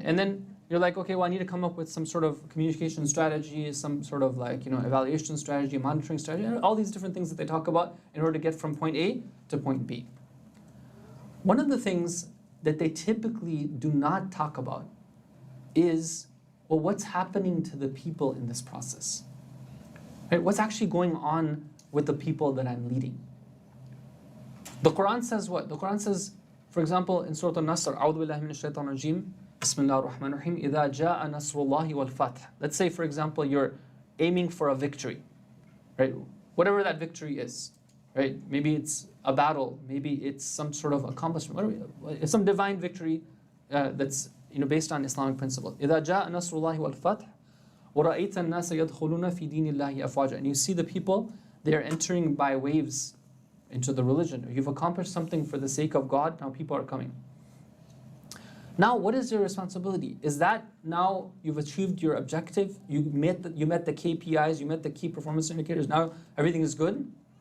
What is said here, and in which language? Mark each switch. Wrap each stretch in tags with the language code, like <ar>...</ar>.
<en>And then you're like, okay, well, I need to come up with some sort of communication strategy, some sort of evaluation strategy, monitoring strategy, all these different things that they talk about in order to get from point A to point B. One of the things that they typically do not talk about is, well, what's happening to the people in this process? Right? What's actually going on with the people that I'm leading? The Quran says what? The Quran says, for example, in Surah Al-Nasr,</en> <ar>أعوذ بالله من الشيطان الرجيم بسم الله الرحمن الرحيم إذا جاء نصر الله والفتح.</ar> <en>Let's say, for example, you're aiming for a victory, right? Whatever that victory is, right? Maybe it's a battle, maybe it's some sort of accomplishment, it's some divine victory that's based on Islamic principles.</en> <ar>إذا جاء نصر الله والفتح وَرَأَيْتَ النَّاسَ يَدْخُلُونَ فِي دِينِ اللَّهِ أَفْوَاجًا.</ar> <en>And you see the people, they are entering by waves into the religion. You've accomplished something for the sake of God, now people are coming. Now, what is your responsibility? Is that now you've achieved your objective, you met the KPIs, you met the key performance indicators, now everything is good?</en>